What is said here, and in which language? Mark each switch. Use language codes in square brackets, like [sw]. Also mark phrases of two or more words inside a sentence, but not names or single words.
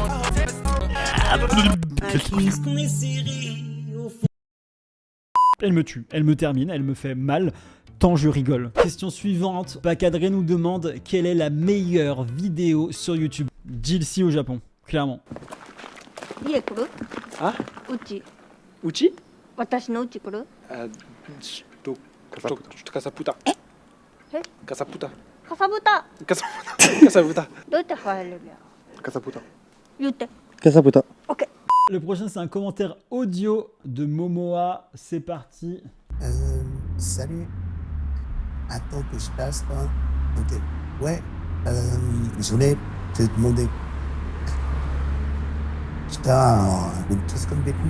[fr] Qu'on est serré au fond. Elle me tue, elle me termine, elle me fait mal. Tant je rigole. Question suivante. Pacadré nous demande quelle est la meilleure vidéo sur YouTube. Jilcy au Japon, clairement. [ja] 家来る？あ？うち。うち？私のうち来る？あ、カサプタ。え？カサプタ。かさぶた。カサプタ。カサプタ。どうやって入れるんや？カサプタ。言って。カサプタ。オッケー。 [fr] Le prochain c'est un commentaire audio de Momoa. C'est parti. Salut. Attends que je passe toi. Ok. Ouais. Je voulais te demander. Putain, on est tous comme des coups.